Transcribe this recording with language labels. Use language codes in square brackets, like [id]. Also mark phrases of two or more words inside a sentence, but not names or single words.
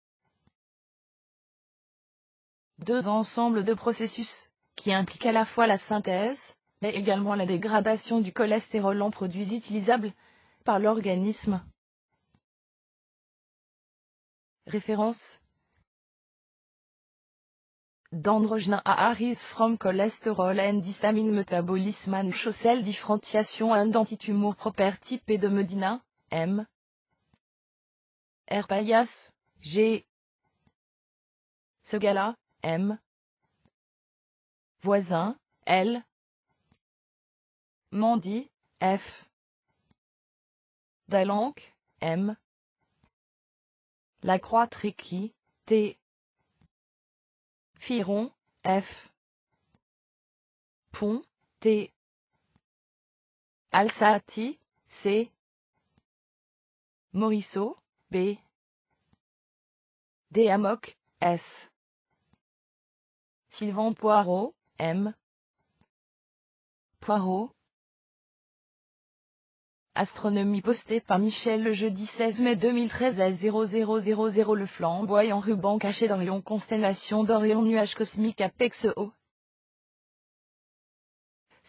[fr] 2 ensembles de processus, qui impliquent à la fois la synthèse, mais également la dégradation du cholestérol en produits utilisables par l'organisme. [en] Référence: Dendrogena arise from cholesterol and histamine metabolism and show cell differentiation and antitumor property P. [fr] de Medina, M. R. Payas, G. Segala, M. Voisin, L. Mandy, F. Dalanc, M. Lacroix-Tréqui, T. Firon, F. Pont, T. Alsati, C. Morisseau, B. Déamoc, S. Sylvain Poirot, M. Poirot. Astronomie postée par Michel le jeudi 16 mai 2013 à 0000. Le flamboyant ruban caché d'Orion, constellation d'Orion, nuage cosmique Apex O.